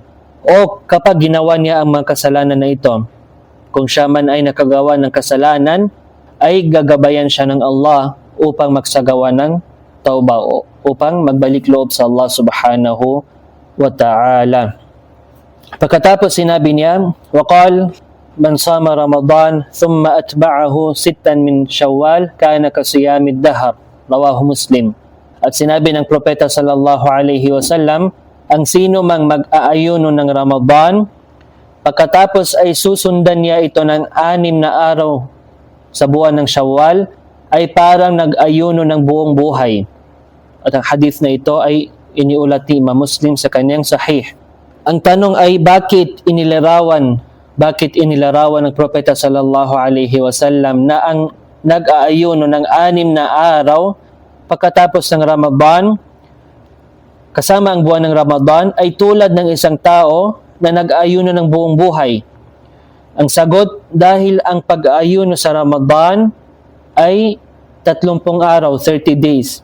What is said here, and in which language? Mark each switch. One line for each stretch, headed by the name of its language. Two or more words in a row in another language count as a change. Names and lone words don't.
Filipino: O kapag ginawa niya ang mga kasalanan na ito, kung siya man ay nakagawa ng kasalanan, ay gagabayan siya ng Allah upang magsagawa ng tauba, upang magbalik loob sa Allah
Arabic: سبحانه وتعالى.
Filipino: Pagkatapos sinabi niya,
Arabic: وَقَالْ مَنْ صَامَ رَمَضَانَ ثُمَّ أَتْبَعَهُ سِتًّا مِنْ شَوَّالٍ كَانَ كَصِيَامِ الدَّهْرِ Rawahu Muslim.
Filipino: At sinabi ng Propeta
Arabic: صلى الله عليه وسلم,
Filipino: ang sino mang mag-aayuno ng Ramadan, pagkatapos ay susundan niya ito ng 6 na araw sa buwan ng Shawwal, ay parang nag-ayuno ng buong buhay. At ang hadith na ito ay iniulat ni Imam Muslim sa kanyang sahih. Ang tanong ay bakit inilarawan ng Propeta
Arabic: صلى الله عليه وسلم
Filipino: na ang nag-aayuno ng 6 na araw pagkatapos ng Ramadan, kasama ang buwan ng Ramadan, ay tulad ng isang tao na nag-aayuno ng buong buhay? Ang sagot, dahil ang pag-aayuno sa Ramadan ay 30 araw, 30 days.